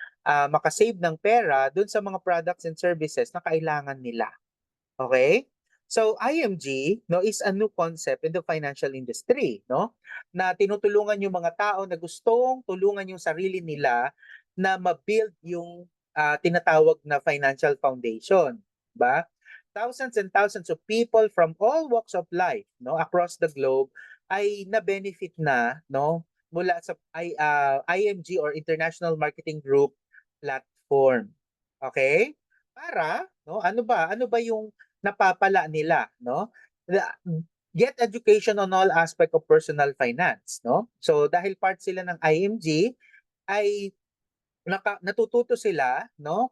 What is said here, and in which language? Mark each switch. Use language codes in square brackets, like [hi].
[tl] Makasave ng pera dun sa mga [en] products and services [tl] na kailangan nila. Okay? [en] So IMG, no, is a new concept in the financial industry, no? [tl] Na tinutulungan yung mga tao na gustong tulungan yung sarili nila na ma-build yung tinatawag na financial foundation, ba? [en] Thousands and thousands of people from all walks of life, no, across the globe [tl] ay na-benefit na, no, mula sa [en] IMG or International Marketing Group platform. Okay? [tl] Para, no, ano ba yung napapala nila, no? [en] Get education on all aspect of personal finance, no? [tl] So dahil part sila ng IMG ay natututo sila, no?